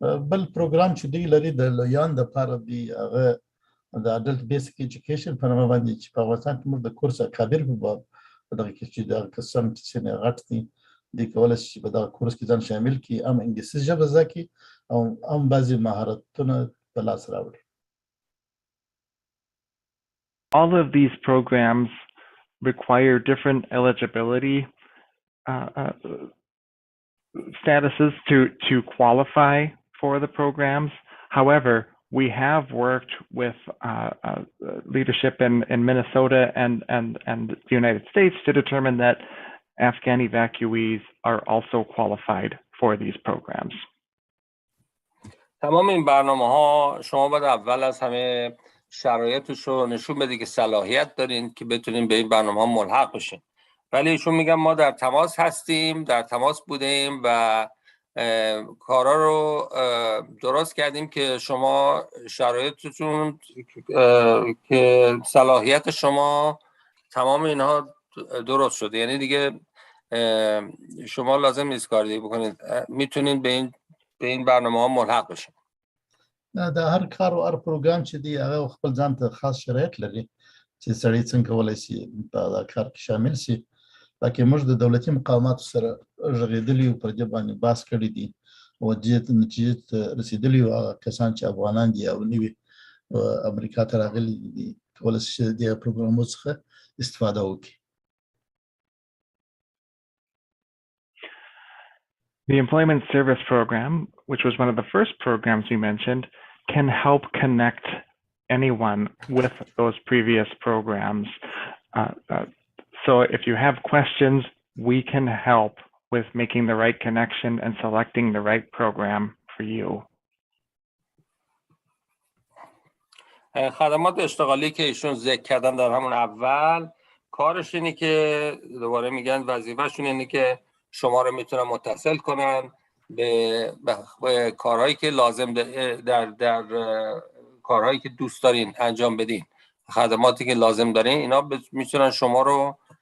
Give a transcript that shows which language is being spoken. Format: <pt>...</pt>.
<ps>بل پروګرام چې دی لري د لویان د لپاره دی هغه د اډلټ بیسیک ایجوکیشن په نامه باندې چې په افغانستان کې موږ د کورس اکابر په باب په دغه کې چې د قسم چې نه غټ دي د کولای شي په دغه کورس کې ځان شامل کړي، هم انګلیسي ژبه زده کړي او هم بعضي مهارتونه په لاس راوړي.</ps> <en>All of these programs require different eligibility statuses to qualify for the programs. However, we have worked with leadership in Minnesota and the United States to determine that Afghan evacuees are also qualified for these programs.</en> <fa>تمام این برنامه‌ها شما باید اول از همه شرایطش رو نشون بدید که صلاحیت دارین که بتونین به این برنامه‌ها ملحق بشین. ولی ایشون میگن ما در تماس هستیم، در تماس بودیم و کارا رو درست کردیم که شما شرایطتون که صلاحیت شما تمام اینها درست شده، یعنی دیگه شما لازم نیست کار دیگه بکنید، میتونید به این برنامه‌ها ملحق بشین.</fa> <ps>د هر کار او هر پروګرام چې دی هغه خپل ځان ته خاص شرایط لري چې سړی څنګه کولای شي په کار کې شامل شي. لکه موږ د دولتي مقاماتو سره غږېدلي یو پر دې باندې بحث کړی دي او نتیجې ته رسېدلي یو هغه کسان چې افغانان دي او نوي امریکا ته راغلي دي کولای شي د دې پروګرامونو څخه استفاده وکړي.</ps> <en>The Employment Service Program, which was one of the first programs we mentioned, can help connect anyone with those previous programs. So if you have questions, we can help with making the right connection and selecting the right program for you.</en> <fa>خدمات اشتغالی که ایشون ذکر کردن در همون اول، کارش اینه که دوباره میگن وظیفه‌شون اینه که شما رو میتونن متصل کنن به کارهایی که لازم در کارهایی که دوست دارین انجام بدین، خدماتی که لازم دارین، اینا میتونن شما رو</fa>